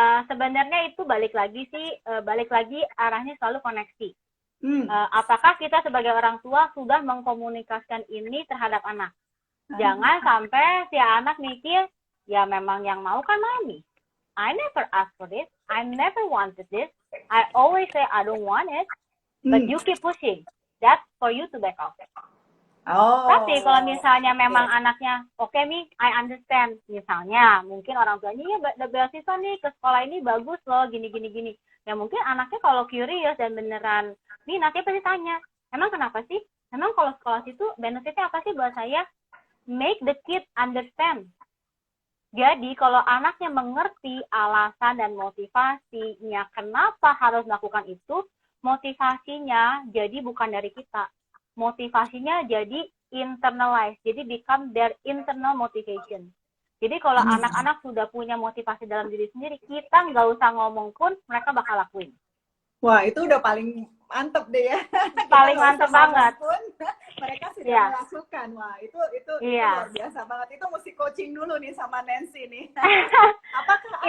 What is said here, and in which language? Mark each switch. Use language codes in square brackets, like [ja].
[id] Sebenarnya itu balik lagi arahnya selalu koneksi. Apakah kita sebagai orang tua sudah mengkomunikasikan ini terhadap anak? Jangan sampai si anak mikir, ya memang yang mau kan mami. [en] I never asked for this. I never wanted this. I always say I don't want it. But you keep pushing. That's for you to back off. [id] Tapi kalau misalnya memang anaknya, oke Mi, [en] I understand. [id] Misalnya, mungkin orang tuanya, ya beasiswa nih ke sekolah ini bagus loh, gini. Ya mungkin anaknya kalau curious dan beneran, nih nanti pasti tanya, emang kenapa sih? Emang kalau sekolah situ benefitnya apa sih buat saya? [en] Make the kid understand. [id] Jadi kalau anaknya mengerti alasan dan motivasinya kenapa harus melakukan itu, motivasinya jadi bukan dari kita. Motivasinya jadi internalize, jadi [en] become their internal motivation. [id] Jadi kalau anak-anak sudah punya motivasi dalam diri sendiri, kita nggak usah ngomong pun mereka bakal lakuin. Wah, itu udah paling mantep deh ya. Paling mantep banget. Pun, mereka sudah melakukan. Wah, itu luar biasa banget. Itu mesti coaching dulu nih sama Nancy nih. Apakah